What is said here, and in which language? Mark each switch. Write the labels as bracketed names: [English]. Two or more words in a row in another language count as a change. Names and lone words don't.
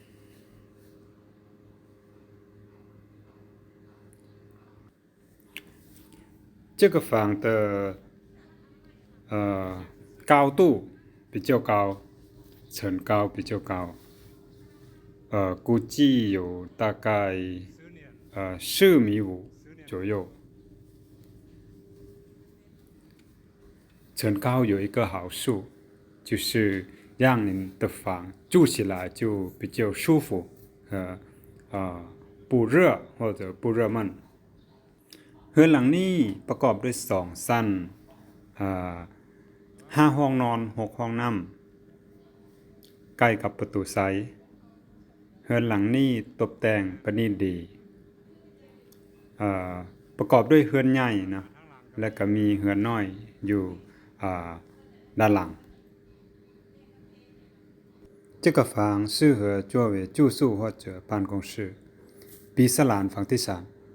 [Chinese] 这个房的高度比较高，层高比较高，估计有大概4.5米左右。层高有一个好处，就是让您的房住起来就比较舒服，不热或者不热闷。 [Thai] เรือนหลังนี้ประกอบด้วย2ชั้น5ห้องนอน6ห้องน้ำใกล้กับประตูไซส์เรือนหลังนี้ตกแต่งประณีตดี ประกอบด้วยเรือนใหญ่นะและก็มีเรือนน้อยอยู่ด้านหลัง [Chinese] 这个房适合作为住宿或者办公室比萨兰房地产